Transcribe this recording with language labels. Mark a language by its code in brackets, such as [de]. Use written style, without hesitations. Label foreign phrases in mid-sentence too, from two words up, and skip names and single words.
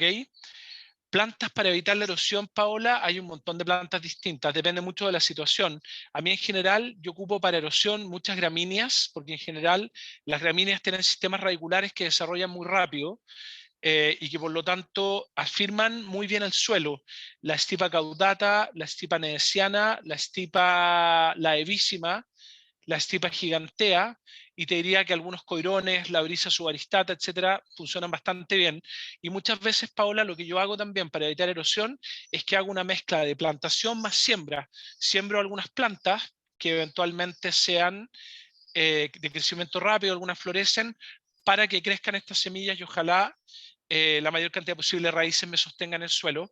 [es] Plantas para evitar la erosión, Paola, hay un montón de plantas distintas, depende mucho de la situación. A mí en general, yo ocupo para erosión muchas gramíneas, porque en general las gramíneas tienen sistemas radiculares que desarrollan muy rápido y que por lo tanto afirman muy bien el suelo. La estipa caudata, la estipa nedesiana, la estipa laevísima, la estipa gigantea, y te diría que algunos coirones, la brisa subaristata, etcétera, funcionan bastante bien. Y muchas veces, Paola, lo que yo hago también para evitar erosión es que hago una mezcla de plantación más siembra. Siembro algunas plantas que eventualmente sean de crecimiento rápido, algunas florecen, para que crezcan estas semillas y ojalá la mayor cantidad posible de raíces me sostengan el suelo.